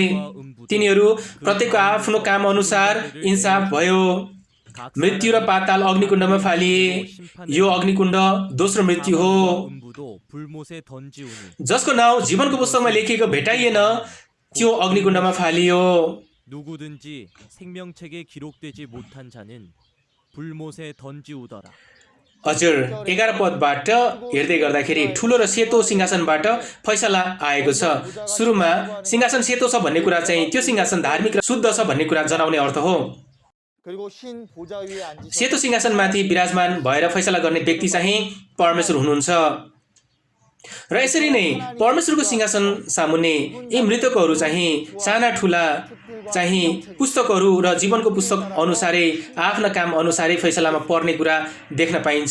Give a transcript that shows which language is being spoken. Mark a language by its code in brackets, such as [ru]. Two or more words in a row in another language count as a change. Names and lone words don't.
[ne] तिनीहरू प्रत्येकको आफ्नो काम अनुसार इन्साफ भयो। मृत्यु र पाताल अग्निकुण्डमा फालिए। यो अग्निकुण्ड दोस्रो मृत्यु हो जसको नाउँ जीवनको पुस्तकमा लेखिएको भेटाइएन, त्यो अग्निकुण्डमा फालियो। [ko] 누구든지 생명책에 기록되지 못한 자는 불못에 던지우더라। [ne] हजुर 11 पदबाट हेर्दै गर्दाखेरि ठुलो र सेतो सिंहासनबाट फैसला आएको छ। सुरुमा सिंहासन सेतो छ भन्ने कुरा चाहिँ त्यो सिंहासन धार्मिक र शुद्ध छ भन्ने कुरा जनाउने अर्थ हो। सेतो सिंहासनमाथि विराजमान भएर फैसला गर्ने व्यक्ति चाहिँ परमेश्वर हुनुहुन्छ र यसरी नै परमेश्वरको सिंहासन सामुन्ने यी मृतकहरू चाहिँ साना ठुला चाहिँ पुस्तकहरू र जीवनको पुस्तक अनुसारै आफ्ना काम अनुसारै फैसलामा पर्ने कुरा देख्न पाइन्छ।